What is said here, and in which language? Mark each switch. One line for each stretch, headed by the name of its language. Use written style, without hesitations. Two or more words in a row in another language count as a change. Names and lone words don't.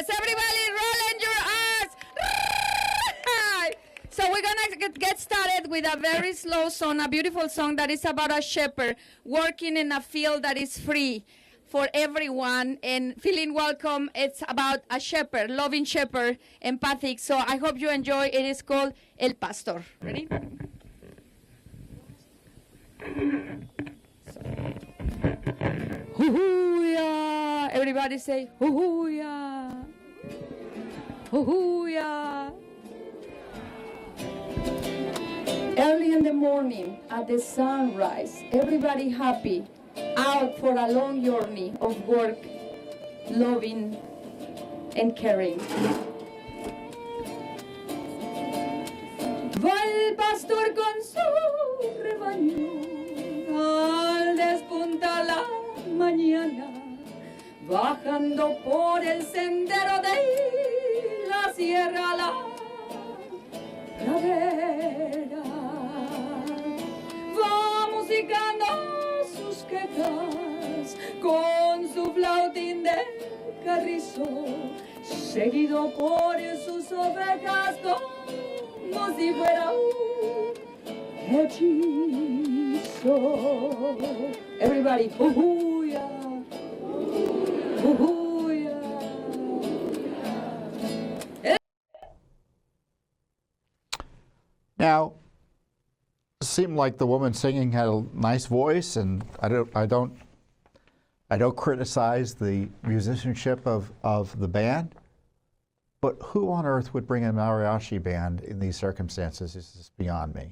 English: Everybody roll in your eyes. So we're gonna get started with a very slow song, a beautiful song that is about a shepherd working in a field that is free for everyone and feeling welcome. It's about a shepherd, loving shepherd, empathic. So I hope you enjoy. It is called El Pastor. Ready? Hoo-hoo-ya. Everybody say hoo-hoo-ya. Hoo-hoo-ya. Early in the morning at the sunrise, everybody happy, out for a long journey of work, loving and caring.
Spanish: Va el pastor con su rebaño al despuntar la mañana, bajando por el sendero de la sierra a la pradera. Va musicando sus quejas con su flautín de carrizo, seguido por sus ovejas como si fuera un hechizo.
English: Everybody, hoo-hoo-ya, hoo-hoo-ya. Now, it seemed like the woman singing had a nice voice, and I don't criticize the musicianship of the band, but who on earth would bring a mariachi band in these circumstances is just beyond me.